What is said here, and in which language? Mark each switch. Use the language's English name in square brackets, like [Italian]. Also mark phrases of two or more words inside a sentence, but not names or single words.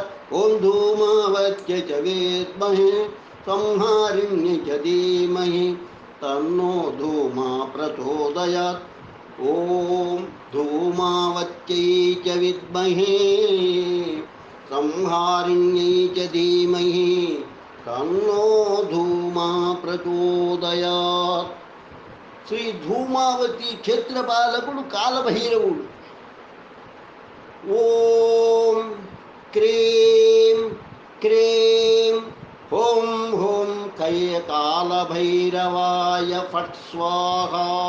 [Sanskrit] ॐ धूमावत्यै च विद्महे संहारिण्यै च धीमहि तन्नो धूमा प्रचोदयात्। ॐ धूमावत्यै च विद्महे संहारिण्यै च धीमहि तन्नो धूमा प्रचोदयात्। [Telugu] శ్రీ ధూమావతి క్షేత్రపాలకుడు కాలభైరవుడు. [Sanskrit] ఓం క్రీం క్రీం హోం హోం కాలభైరవాయ ఫట్ స్వాహా.